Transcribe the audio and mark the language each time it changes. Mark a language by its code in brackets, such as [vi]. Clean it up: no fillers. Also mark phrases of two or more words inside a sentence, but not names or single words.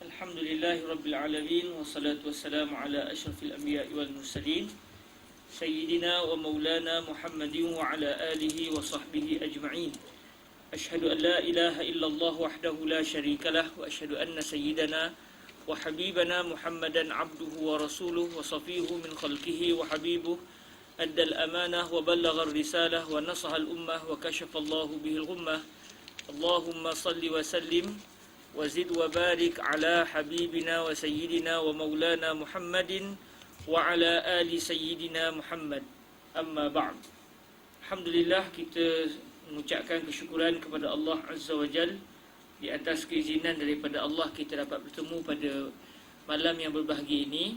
[ar] الحمد لله رب العالمين. والصلاة والسلام على أشرف الأنبياء والمرسلين سيدنا ومولانا محمد وعلى آله وصحبه أجمعين. أشهد أن لا إله إلا الله وحده لا شريك له. وأشهد أن سيدنا وحبيبنا محمدا عبده ورسوله وصفيه من خلقه وحبيبه. أدى الأمانة وبلغ الرسالة ونصح الأمة وكشف الله به الغمة. اللهم صل وسلم وزد وبارك على حبيبنا وسيدنا ومولانا محمد وعلى آل سيدنا محمد. أما بعد. [ms] Alhamdulillah, kita mengucapkan kesyukuran kepada Allah [ar] عز وجل [ms] di atas keizinan daripada Allah kita dapat bertemu pada malam yang berbahagia ini.